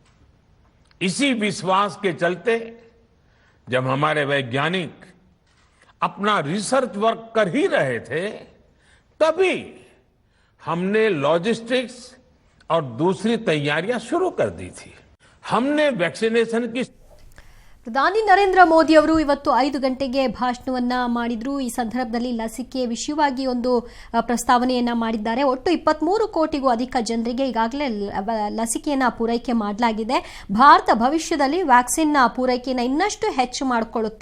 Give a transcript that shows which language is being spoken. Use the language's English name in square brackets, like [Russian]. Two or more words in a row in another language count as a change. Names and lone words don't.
[Hindi] इसी विश्वास के चलते जब हमारे वैज्ञानिक अपना [English] research work [Hindi] कर ही रहे थे, तभी हमने लॉजिस्टिक्स और दूसरी तैयारियां शुरू कर दी थी। हमने वैक्सीनेशन की [Kannada] ಪ್ರಧಾನಿ ನರೇಂದ್ರ ಮೋದಿ ಅವರು ಇವತ್ತು 5 ಗಂಟೆಗೆ ಭಾಷಣವನ್ನ ಮಾಡಿದ್ರು. ಈ ಸಂದರ್ಭದಲ್ಲಿ ಲಸಿಕೆ ವಿಷಯವಾಗಿ ಒಂದು ಪ್ರಸ್ತಾವನೆಯನ್ನ ಮಾಡಿದ್ದಾರೆ. ಒಟ್ಟು 23 ಕೋಟಿಗೂ ಅಧಿಕ ಜನರಿಗೆ ಈಗಾಗಲೇ ಲಸಿಕೆಯನ್ನ ಪೂರೈಕೆ ಮಾಡಲಾಗಿದೆ. ಭಾರತ ಭವಿಷ್ಯದಲ್ಲಿ ವ್ಯಾಕ್ಸಿನ್ ಪೂರೈಕೆಯನ್ನು ಇನ್ನಷ್ಟು ಹೆಚ್ಚು ಮಾಡಿಕೊಳ್ಳುತ್ತೆ.